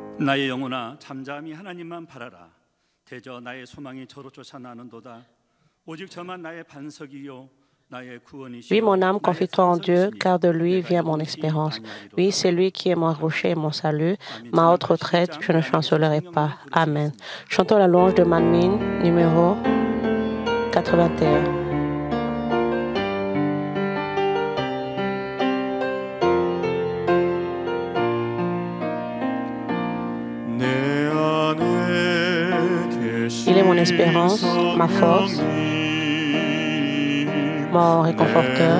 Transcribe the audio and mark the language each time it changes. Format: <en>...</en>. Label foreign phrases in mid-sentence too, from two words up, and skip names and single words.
<ko>나의 영혼아 잠잠히 하나님만 바라라. 대저 나의 소망이 저로 쫓아나는도다. 오직 저만 나의 반석이요 나의 구원이시요.</ko> <fr>Oui, mon âme,</fr> <ko>나의</ko> <fr>confie-toi en Dieu,</fr> <ko>산성이시니</ko> <fr>car de lui</fr> <ko>내가</ko> <fr>vient mon</fr> <ko>영원히</ko> <fr>espérance.</fr> <ko>아니하리로다.</ko> <fr>Oui, c'est lui qui est mon rocher et mon salut,</fr> <ko>아멘.</ko> <fr>ma haute retraite, je ne chancellerai pas. Amen. Chantons la louange de Manmin, numéro 81. Il est mon espérance, ma force, mon réconforteur.</fr>